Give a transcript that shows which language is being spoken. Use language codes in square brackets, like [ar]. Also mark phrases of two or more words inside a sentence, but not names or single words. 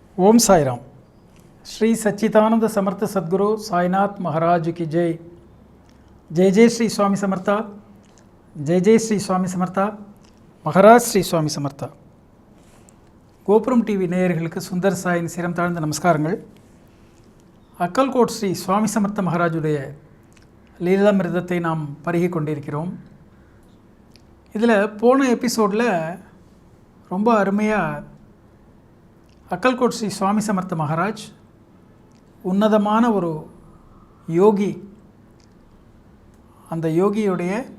[hi] ओम साईराम। श्री सच्चिदानंद समर्थ सद्गुरु साईनाथ महाराज की जय। [mr] जय जय श्री स्वामी समर्था, जय जय श्री स्वामी समर्था, महाराज श्री स्वामी समर्था। [ta] கோபுரம் டிவி நேயர்களுக்கு சுந்தர் சாயின் சிரம் தாழ்ந்த நமஸ்காரங்கள். அக்கல்கோட் ஸ்ரீ சுவாமி சமர்த்த மகாராஜுடைய லீலாமிருதத்தை நாம் பருகி கொண்டிருக்கிறோம். இதில் போன எபிசோடில் ரொம்ப அருமையாக அக்கல்கோட் ஸ்ரீ சுவாமி சமர்த்த மகாராஜ் உன்னதமான ஒரு யோகி, அந்த யோகியுடைய